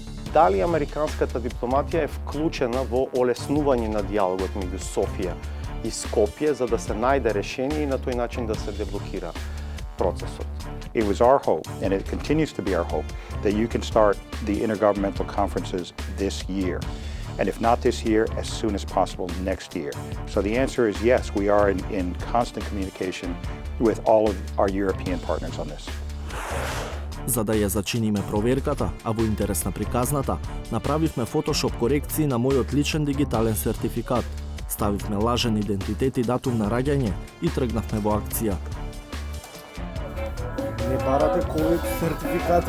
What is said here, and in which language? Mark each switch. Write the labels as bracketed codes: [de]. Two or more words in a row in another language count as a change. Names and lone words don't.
[mk] дали американската дипломатија е вклучена во олеснување на диалогот меѓу Софија и Скопје за да се најде решение и на тој начин да се деблокира процесот. [en] It was our hope, and it continues to be our hope, that you can start the intergovernmental conferences this year. And if not this year, as soon as possible next year. So the answer is yes, we are in constant communication with all of our European partners on this. [mk] За да ја зачиниме проверката, а во интерес на приказната, направивме фотошоп корекции на мојот личен дигитален сертификат. Ставивме лажен идентитет и датум на раѓање и тргнавме во акција. Не барате ковид сертификати?